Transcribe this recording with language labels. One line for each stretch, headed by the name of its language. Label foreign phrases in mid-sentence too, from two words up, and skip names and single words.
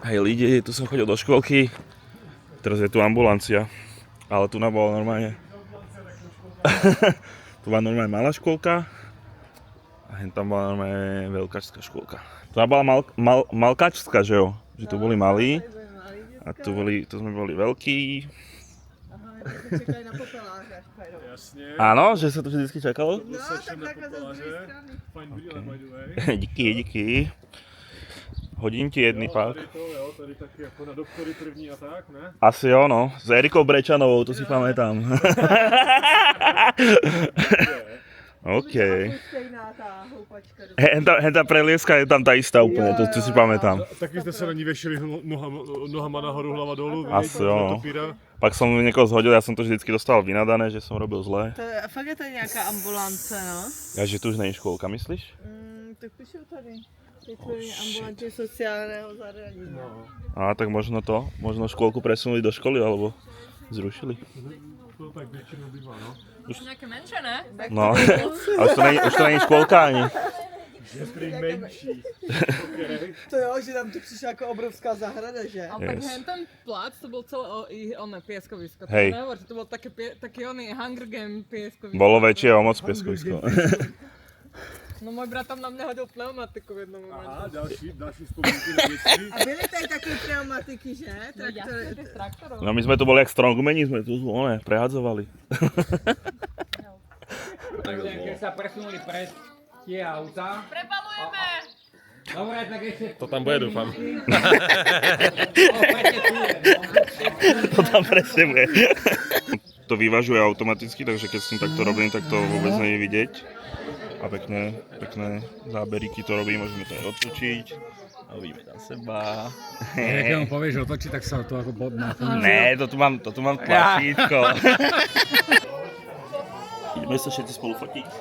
Slovak: Hej lidi, tu som chodil do škôlky, teraz je tu ambulancia, ale tu bola normálne, tu bola normálne malá škôlka a hen tam bola normálne veľkáčská škôlka. Tu bola malkáčská,
Czech: že jo,
Slovak: že tu boli malí a tu sme boli veľkí.
Czech: Aha, čekaj na popeláře až pojedou.
Slovak: Jasne. Áno, že sa to vždycky čakalo?
Czech: No, tak takhle ze druhé strany. Fajn brýle,
English: by the way.
Czech: Díky. Hodím ti jedný pak. Tady taky jako na doktory první a tak, ne? Asi jo, no.
Slovak: S Erikou Brečanovou, to si pamätám. OK.
Czech: Stejná tá houpačka.
Slovak: Henta prelieska je tam tá istá úplne, to si pamätám.
Czech: Taky jste se na ní věšili nohama nahoru, hlava dolů. Asi jo.
Slovak: Pak som niekoho zhodil, ja som to vždycky dostal vynadané, že som robil zle.
Czech: To je, fakt je to nějaká ambulance, no?
Slovak: Ja, že tu už není škôlka, myslíš?
Czech: Tak píšu tady.
Slovak: Vytvorení ambulantně sociálneho zariadení. A tak možno škôlku presunuli do školy, alebo zrušili.
Czech: To tak většinou bývá, no. Už nějaké menší, ne? No, ale už to není škôlka ani. Je prý menší. To jo, že tam to přišla jako obrovská zahrada, že?
Slovak: Ale tak ten plac, to bol celé oné pieskovisko. Hej. To nehovor, že to bol taký oný Hunger Game pieskovisko. Bolo väčšie o moc pieskovisko. No môj brat tam na mňa hodil pneumatiku v jednom momente.
Czech: Aha, další vzpomínky na dětství. A byly tady také pneumatiky, že?
Slovak: No jasne, že z traktorov. No my sme tu boli jak strongmeni, sme tu prehadzovali. Takže keď sa presunuli pred tie auta. Prebalujeme! Dobre, tak ešte... To tam bude, dúfam. To tam presne bude. To vyvažuje automaticky, takže keď s tým takto robím, tak to vôbec nie je vidieť. A pekné záberíky to robí, môžeme to aj odtočiť. A uvidíme tam seba. Keď mu povieš otočiť, tak sa to ako na tom.
Czech: Ne, to tu mám tlačítko.
Slovak: Ideme sa všetci spolu fotiť.